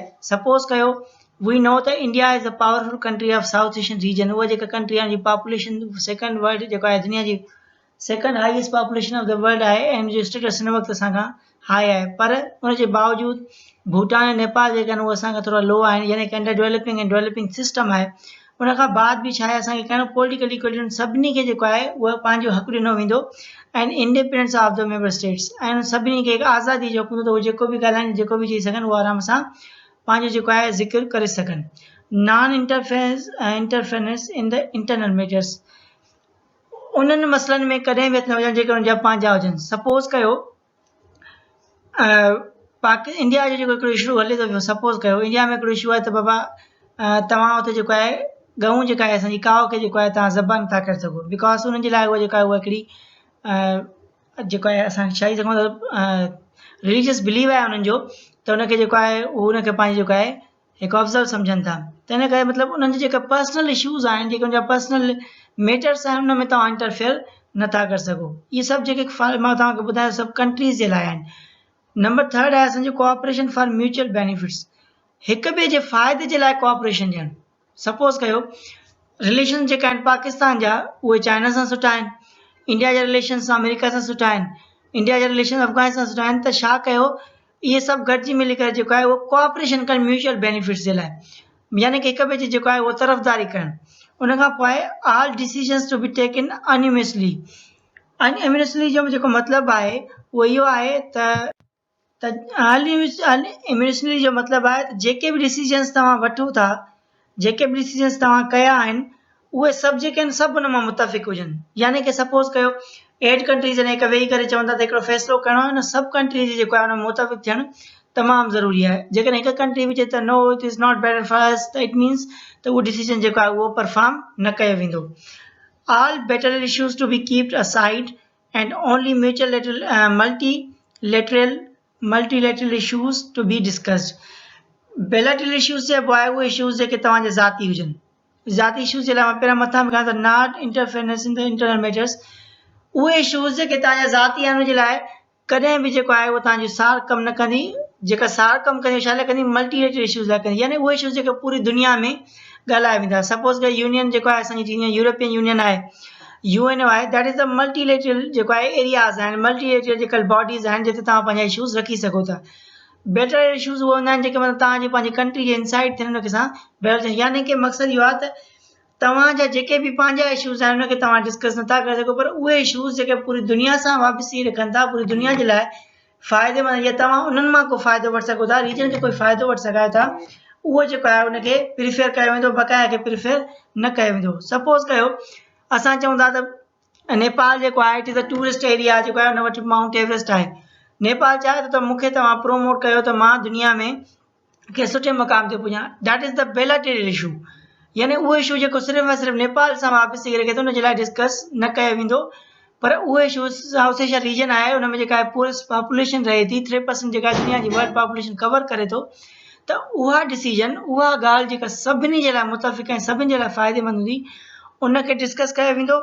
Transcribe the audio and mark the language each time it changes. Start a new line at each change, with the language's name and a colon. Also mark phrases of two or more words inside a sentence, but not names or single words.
Sindhi: सपोज़ कयो
English: we know त India is a powerful country of South Asian region,
Sindhi: उहा जेका कंट्री आहे
English: population second world
Sindhi: जेको आहे दुनिया जी
English: second highest population of the world
Sindhi: आहे, ऐं उनजो स्टेटस हिन वक़्तु असां खां हाई आहे, पर उनजे बावजूदि भूटान ऐं नेपाल जेके आहिनि उहे असांखां थोरा लो आहिनि, यानी कि
English: under developing
Sindhi: ऐं
English: developing system
Sindhi: आहे। उन खां बाद बि छा आहे असांखे करिणो
English: political equality,
Sindhi: सभिनी खे जेको आहे उहा पंहिंजो हक़ु ॾिनो वेंदो
English: and independence of the member states,
Sindhi: ऐं सभिनी खे आज़ादी जो हक़ हूंदो त उहे जेको बि ॻाल्हाइनि जेको बि चई सघनि उहो आराम सां पंहिंजो जेको आहे ज़िक्र करे सघनि।
English: non interference in the internal matters,
Sindhi: उन्हनि मसइलनि में कॾहिं बि न हुजनि जेके उनजा पंहिंजा हुजनि। सपोज़ कयो इंडिया जो जेको हिकिड़ो इशू हले थो पियो, सपोज़ कयो इंडिया में हिकिड़ो इशू आहे त बाबा तव्हां हुते जेको आहे गऊं जेका आहे असांजी काव खे जेको आहे तव्हां ज़बह नथा करे सघो, बिकॉज उन्हनि जे लाइ उहा जेका आहे उहा हिकिड़ी जेको आहे असां चई सघूं त
English: religious belief
Sindhi: आहे उन्हनि जो, त उनखे जेको आहे उहो उनखे पंहिंजी जेको आहे हिकु ऑब्ज़र्व सम्झनि था। त हिन करे मतिलबु उन्हनि जा जेका
English: personal issues
Sindhi: आहिनि, जेके उनजा
English: personal matters
Sindhi: आहिनि, उन में तव्हां इंटरफेयर नथा करे सघो। इहे सभु जेके मां तव्हांखे ॿुधायो सभु कंट्रीज़ जे लाइ आहिनि।
English: number 3
Sindhi: आहे असांजो
English: cooperation for mutual benefits,
Sindhi: हिक ॿिए जे फ़ाइदे जे लाइ कोऑपरेशन ॾियणु। सपोज़ कयो रिलेशन जेका आहिनि पाकिस्तान जा उहे चाइना सां सुठा आहिनि, इंडिया जा रिलेशन्स अमेरिका सां सुठा आहिनि, इंडिया जा रिलेशन अफ़गानिस्तान सां सुठा आहिनि, त छा कयो इहे सभु गॾिजी मिली करे जेको आहे उहो कोऑपरेशन कनि
English: mutual benefits
Sindhi: जे लाइ, यानी कि हिक ॿिए जी जेको आहे उहो तरफ़दारी करणु। उन खां पोइ आहे
English: all decisions to be taken unanimously.
Sindhi: अनयूनिमसली जो जेको मतिलबु आहे उहो इहो आहे त अनयूनिमसली जो मतिलबु आहे त जेके बि डिसीजन्स तव्हां वठो था, जेके बि डिसीजन्स तव्हां कया आहिनि, उहे सभु जेके आहिनि सभु उन मां मुतफ़िक़ हुजनि। यानी कि सपोज़ कयो 8 कंट्रीज़ आहिनि, हिकु वेही करे चवंदा त हिकिड़ो फ़ैसिलो करिणो आहे, न सभु कंट्रीज़ जेको आहे उन में मुतफ़िक़ थियणु तमामु ज़रूरी आहे। जेकॾहिं हिकु कंट्री बि चए त
English: no it is not better for us,
Sindhi: त
English: it means
Sindhi: त उहो डिसीजन जेको आहे उहो परफॉर्म न कयो वेंदो।
English: all better issues to be kept aside and only multilateral issues to be discussed. bilateral issues
Sindhi: चइबो आहे उहे इशूज़ जेके तव्हांजे ज़ाती हुजनि। ज़ाती इशूज़ जे लाइ मां पहिरियां मथां बि कहां त
English: not interference in the internal matters.
Sindhi: उहे इशूज़ जेके तव्हांजा ज़ाती आहिनि उनजे लाइ कॾहिं बि जेको आहे उहो तव्हांजी सार कमु न कंदी। जेका सार कमु कंदी छा लाइ कंदी,
English: multilateral issues
Sindhi: लाइ कंदी, यानी उहे इशूज़ जेके पूरी दुनिया में ॻाल्हाए वेंदा। सपोज़ कयो यूनियन जेको आहे असांजी जीअं यूरोपियन यूनियन आहे, UN आहे,
English: that is the multilateral
Sindhi: जेको आहे एरियाज़ आहिनि, मल्टीलेटरल जेके बॉडीज़ आहिनि जिते तव्हां पंहिंजा इशूज़ रखी सघो था।
English: better issues
Sindhi: उहे हूंदा आहिनि जेके मतिलबु तव्हांजी पंहिंजी कंट्री जे इनसाइड थियनि, उनखे सां बेटर थियनि। यानी कि मक़सदु इहो आहे त तव्हांजा जेके बि पंहिंजा इशूज़ आहिनि उनखे तव्हां डिस्कस नथा करे सघो, पर उहे इशूज़ जेके पूरी दुनिया सां वापसी रखनि था, पूरी दुनिया जे लाइ फ़ाइदेमंद, या तव्हां उन्हनि मां को फ़ाइदो वठी सघो था, रीजन जो कोई फ़ाइदो वठी सघायो था, उहो जेको आहे उनखे प्रिफेयर कयो वेंदो, बक़ाया खे प्रिफेयर न कयो वेंदो। सपोज़ कयो असां चऊं था त नेपाल जेको आहे
English: it is a tourist area,
Sindhi: जेको आहे उन वटि माउंट एवरेस्ट आहे। नेपाल चाहे त मूंखे तव्हां प्रोमोट कयो त मां दुनिया में कंहिं सुठे मक़ाम ते पुॼां,
English: that is the bilateral issue.
Sindhi: यानी उहो इशू जेको सिर्फ़ु ऐं सिर्फ़ु नेपाल सां वापसी रखे थो, उनजे लाइ डिस्कस न कयो वेंदो, पर उहे इशूज़ साउथ एशिया रीजन आहे, उन में जेका आहे पूरी पॉपुलेशन रहे थी, 3% जेका दुनिया जी
English: world population
Sindhi: कवर करे थो, त उहा डिसीजन, उहा ॻाल्हि जेका सभिनी जे लाइ मुतफ़िक़ ऐं सभिनी जे लाइ फ़ाइदेमंद हूंदी, उनखे डिस्कस कयो वेंदो।